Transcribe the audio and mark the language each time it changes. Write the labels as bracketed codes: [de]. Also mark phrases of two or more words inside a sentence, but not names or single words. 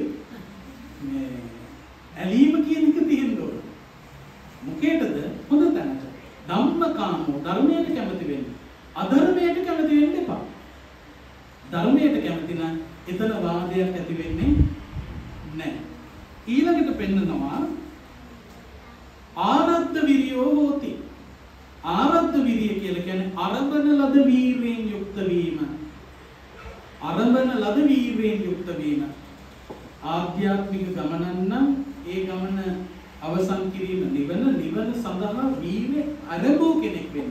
[si] මේ ඇලීම කියන එක තියෙන්න ඕන. මොකේදද? හොඳ තැනට. ධම්මකාමෝ ධර්මයට කැමති වෙන්න. අධර්මයට කැමති වෙන්න එපා. ධර්මයට කැමති නම් එතන වාදයක් ඇති වෙන්නේ නැහැ. ඊළඟට පෙන්නනවා [pi] ආරද්ධ විරියෝ හෝති. ආරද්ධ විරිය [si] කියලා කියන්නේ අරබන ලද වීරයෙන් යුක්ත වීම. අරබන ලද වීරයෙන් යුක්ත වීම. ආධ්‍යාත්මික ගමනක් නම් ඒ ගමන අවසන් කිරීම නිවන සඳහා වීර්ය අරඹෝ කෙනෙක් වෙන්න.